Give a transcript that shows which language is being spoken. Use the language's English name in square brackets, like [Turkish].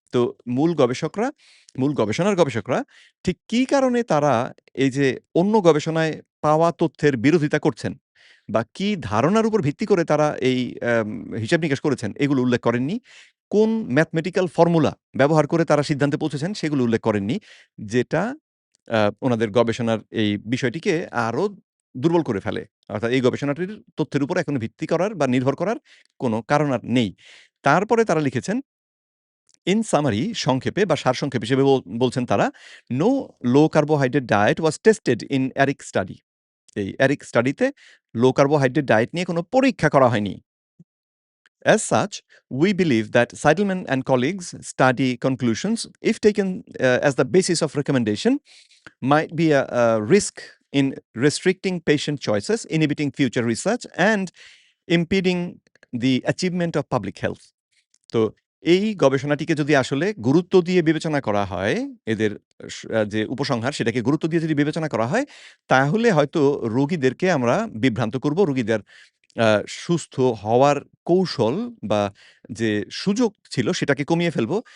[Bangla] তো মূল গবেষণার গবেষকরা ঠিক কী কারণে তারা এই যে অন্য গবেষণায় পাওয়া তথ্যের বিরোধিতা করছেন বা কী ধারণার উপর ভিত্তি করে তারা এই হিসাব-নিকাশ করেছেন এগুলো উল্লেখ করেননি। কোন ম্যাথমেটিক্যাল ফর্মুলা ব্যবহার করে তারা সিদ্ধান্তে পৌঁছেছেন সেগুলো উল্লেখ করেননি। যেটা ওনাদের গবেষণার এই বিষয়টিকে আরো দুর্বল করে ফেলে। অর্থাৎ এই গবেষণাটির তথ্যের উপর এখন ভিত্তি করার বা নির্ভর করার কোনো কারণ আর নেই। তারপরে তারা লিখেছেন, [English] "In summary" [Bangla] সংক্ষেপে বা সারসংক্ষেপ হিসেবে বলছেন তারা, [English] "No low carbohydrate diet was tested in ERIC study." [Bangla] এই ERIC স্টাডিতে লো কার্বোহাইড্রেট ডায়েট নিয়ে কোনো পরীক্ষা করা হয়নি। [English] As such, we believe that Seidelman and colleagues' study conclusions, if taken as the basis of recommendation, might be a risk in restricting patient choices, inhibiting future research, and impeding the achievement of public health. [Bangla] তো এই গবেষণাটিকে যদি আসলে গুরুত্ব দিয়ে বিবেচনা করা হয়, এদের যে উপসংহার সেটাকে গুরুত্ব দিয়ে যদি বিবেচনা করা হয়, তাহলে হয়তো রোগীদেরকে আমরা বিভ্রান্ত করব। রোগীদের সুস্থ হওয়ার কৌশল বা যে সুযোগ ছিল সেটাকে কমিয়ে ফেলব।